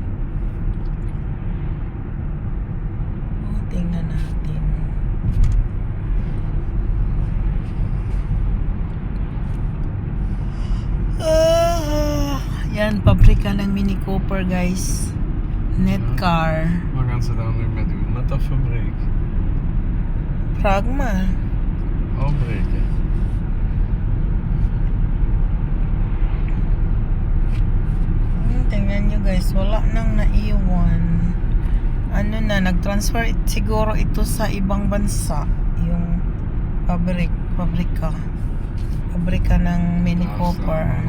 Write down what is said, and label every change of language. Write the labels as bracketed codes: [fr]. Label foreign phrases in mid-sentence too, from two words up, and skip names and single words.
[tl] Tingnan natin. Yan, pabrika ng Mini Cooper, guys. Nedcar. [nl] Wat gaan ze daar nu mee doen? Met dat fabriek? Pragma. Afbreken. [tl] Tingnan nyo, guys, wala nang naiwan. Ano na, nag-transfer siguro ito sa ibang bansa. Yung pabrika ng Mini Cooper.